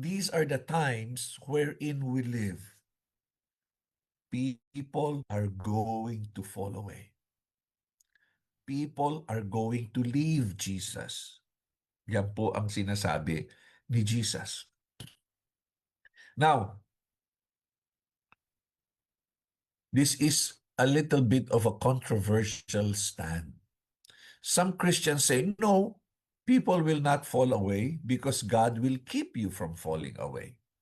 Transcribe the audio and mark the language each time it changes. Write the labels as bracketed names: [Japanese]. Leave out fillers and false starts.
[English] These are the times wherein we live. People are going to fall away. People are going to leave Jesus. [Filipino] Yan po ang sinasabi ni Jesus. [English] Now, this is a little bit of a controversial stand. Some Christians say, no, people will not fall away because God will keep you from falling away.